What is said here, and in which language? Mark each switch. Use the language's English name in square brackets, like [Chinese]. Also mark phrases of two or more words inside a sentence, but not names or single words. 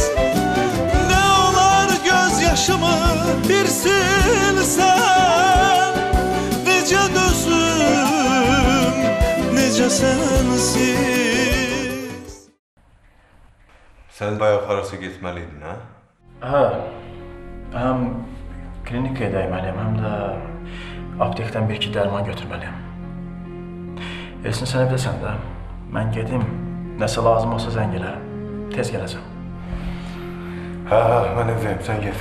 [Turkish] Ne olar gözyaşımı bir silsen, nece düzüm, nece sensiz. Sen bayağı arası gitmeliydin, ha? [Azerbaijani] Həm klinikaya dəyməliyəm, həm də aptekdən bir-iki dərman götürməliyəm. Elsin, sən evdəsən də. Mən gedim, nəsə lazım olsa zəng elərəm. Tez gələcəm. Hə, mən evdəyim, sən get.